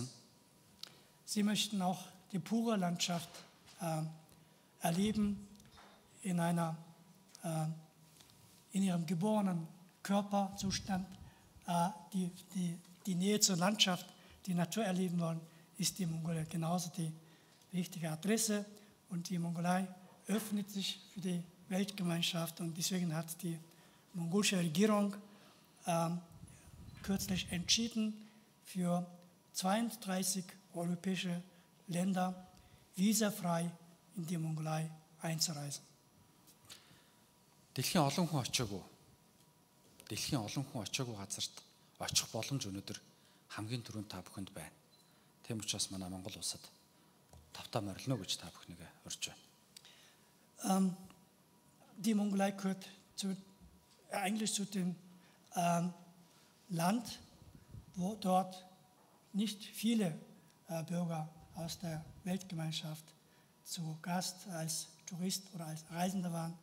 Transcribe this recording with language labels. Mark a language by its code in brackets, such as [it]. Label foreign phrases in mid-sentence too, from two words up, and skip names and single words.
[de] Sie möchten auch die pure Landschaft erleben in ihrem geborenen Körperzustand. Die Nähe zur Landschaft, die Natur erleben wollen, ist die Mongolei genauso die wichtige Adresse. Und die Mongolei öffnet sich für die Weltgemeinschaft und deswegen hat die mongolische Regierung kürzlich entschieden, für 32 europäische Länder visafrei in die Mongolei einzureisen. [mn] Дэлхийн олон хүн очоогүй газарт очих боломж өнөөдөр хамгийн түрүүнд та бүхэнд байна. Тийм учраас манай Монгол улсад тавтаа морилно гэж та бүхнийг урьж байна. [de] Die Mongolei gehört eigentlich zu dem Land, wo dort nicht viele Bürger aus der Weltgemeinschaft zu Gast als Tourist oder als Reisender waren.